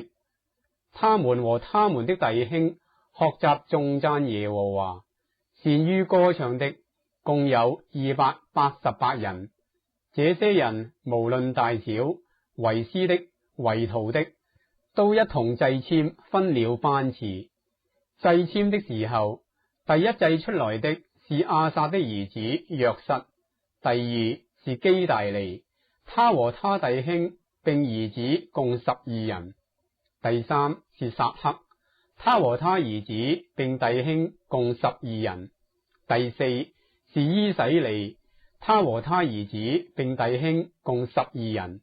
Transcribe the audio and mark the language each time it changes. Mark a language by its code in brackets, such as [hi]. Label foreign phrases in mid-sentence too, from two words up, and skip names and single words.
[zh] 他們和他們的弟兄學習頌讚耶和華，善於歌唱的共有288人。這些人無論大小，為師的、為徒的，都一同祭籤，分了班次。祭籤的時候，第一祭出來的是亞薩的兒子約瑟，第二是基大利，他和他弟兄並兒子共12人。第三是撒克，他和他兒子並弟兄共12人。第四是伊洗利，他和他兒子並弟兄共12人。